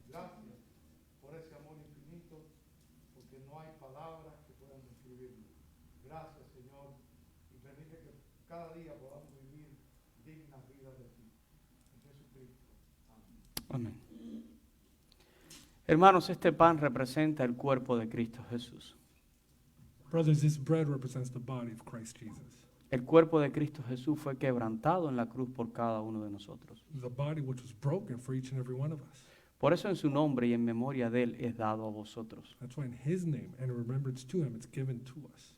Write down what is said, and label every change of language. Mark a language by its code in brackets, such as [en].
[es] Gracias por ese amor infinito, porque no hay palabras que puedan describirlo. Gracias, Señor, y permite que cada día podamos vivir dignas vidas de ti. En Jesucristo. Amén. Amén. Hermanos, este pan representa el cuerpo de Cristo Jesús. [en] Brothers, this bread represents the body of Christ Jesus. [es] El cuerpo de Cristo Jesús fue quebrantado en la cruz por cada uno de nosotros. [en] The body which was broken for each and every one of us. [es] Por eso en su nombre y en memoria de Él es dado a vosotros. [en] That's why in his name and in remembrance to him, it's given to us.